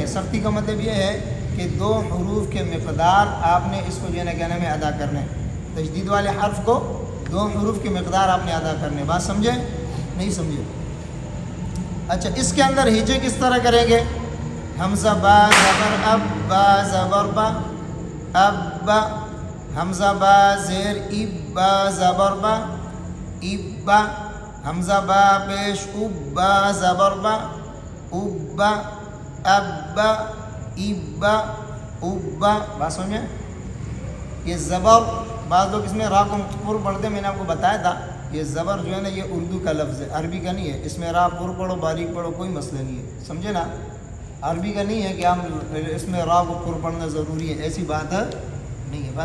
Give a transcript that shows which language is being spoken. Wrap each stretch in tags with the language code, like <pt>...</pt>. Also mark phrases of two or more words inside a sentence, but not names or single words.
<ur>سختی کا مطلب یہ ہے کہ 2 حروف کے مقدار آپ نے اس کو جو ہے نا کیا نام ہے ادا کرنے۔ تشدید والے حرف کو 2 حروف کے مقدار آپ نے ادا کرنے۔ بات سمجھیں؟ نہیں سمجھے؟ اچھا، اس کے اندر ہجے کس طرح کریں گے؟ حمزہ با زبر اب، با زبر با، اب با، حمزہ با زیر اب، با زبر با، اب با، حمزہ با پیش اب، با زبر با، اب با، اب با، اب با، اب با۔ بات سمجھیں؟ یہ زبر بعض لوگ اس میں را کو پر پڑھتے ہیں، میں نے آپ کو بتایا تھا یہ زبر جو ہے نا یہ اردو کا لفظ ہے، عربی کا نہیں ہے۔ اس میں را پر پڑھو باریک پڑھو کوئی مسئلہ نہیں ہے، سمجھے نا؟ عربی کا نہیں ہے کہ ہم اس میں را کو پر پڑھنا ضروری ہے، ایسی بات نہیں ہے۔</ur>